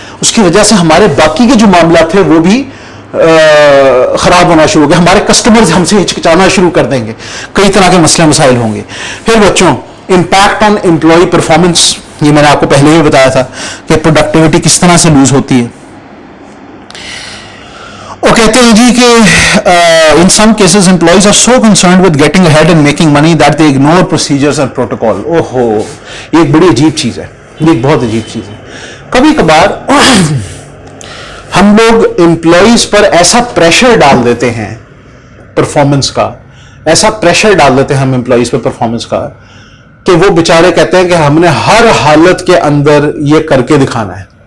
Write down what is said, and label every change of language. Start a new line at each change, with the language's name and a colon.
Urdu: اس کی وجہ سے ہمارے باقی کے جو معاملات تھے وہ بھی خراب ہونا شروع ہو گئے. ہمارے کسٹمرز ہم سے ہچکچانا شروع کر دیں گے، کئی طرح کے مسئلے مسائل ہوں گے. پھر بچوں، امپیکٹ آن امپلائی پرفارمنس. یہ میں نے آپ کو پہلے ہی بتایا تھا کہ پروڈکٹیوٹی کس طرح سے لوز ہوتی ہے. وہ کہتے ہیں جی کہ
English: in some cases employees are so concerned with getting ahead and making money that they ignore procedures and protocol.
Urdu: اوہو، یہ ایک بڑی عجیب چیز ہے، یہ ایک بہت عجیب چیز ہے. کبھی کبھار ہم لوگ امپلائیز پر ایسا پریشر ڈال دیتے ہیں پرفارمنس کا، ایسا پریشر ڈال دیتے ہیں ہم امپلائیز پر پرفارمنس کا کہ وہ بیچارے کہتے ہیں کہ ہم نے ہر حالت کے اندر یہ کر کے دکھانا ہے.